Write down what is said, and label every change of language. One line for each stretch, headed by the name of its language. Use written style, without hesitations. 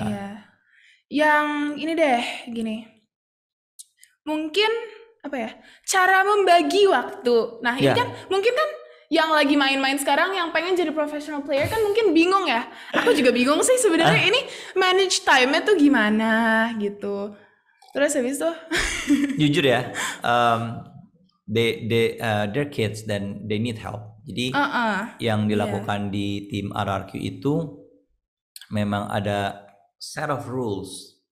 Indonesian: Iya. Yang ini deh, gini. Mungkin apa ya, cara membagi waktu. Nah ini kan mungkin kan yang lagi main-main sekarang yang pengen jadi professional player kan mungkin bingung ya. Aku juga bingung sih sebenarnya ini manage time-nya tuh gimana gitu. Terus habis itu jujur ya,
English: they're kids
Indonesian: dan
English: they need help.
Indonesian: Jadi yang dilakukan di tim RRQ itu memang ada
English: set of rules.